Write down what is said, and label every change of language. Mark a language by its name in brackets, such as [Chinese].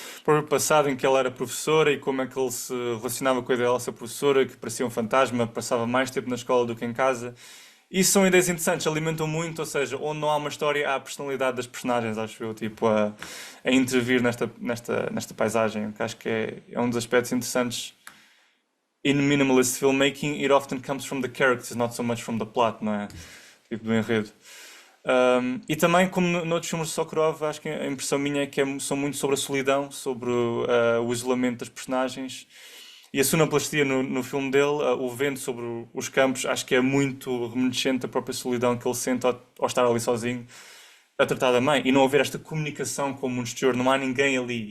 [Portuguese] O próprio passado em que ela era professora e como é que ele se relacionava com a ideia dela ser professora, que parecia um fantasma, passava mais tempo na escola do que em casa. Isso são ideias interessantes, alimentam muito, ou seja, onde não há uma história, há a personalidade das personagens, acho eu, tipo, a intervir nesta paisagem, que acho que é um dos aspectos interessantes [English] in minimalist filmmaking, it often comes from the characters, not so much from the plot, [Portuguese] não é? Tipo, do enredo. E também, como noutros filmes de Sokurov, acho que a impressão minha é que são muito sobre a solidão, sobre o isolamento das personagens. E a sonoplastia no filme dele, o vento sobre os campos, acho que é muito reminiscente da própria solidão que ele sente ao estar ali sozinho a tratar da mãe. E não haver esta comunicação com o mundo exterior, não há ninguém ali.